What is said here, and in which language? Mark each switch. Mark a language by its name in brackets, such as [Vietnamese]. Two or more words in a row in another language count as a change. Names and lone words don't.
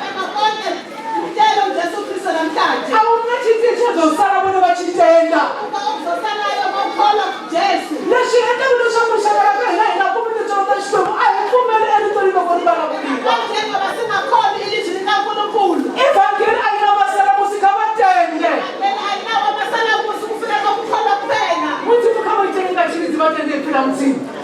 [Tsonga] a wu na xiticha byo sala vona va xi tenda leswi endlaku leswaku rixaka ra ka hina hi nga kumi titsolo ta Xikwembu a hi pfumeli eritweni loko ri vulavuriwa evhangeli a yi na masalamusi [Venda] kha va tende mudzimu kha va tende nga xirizi va tende hi phila mutsini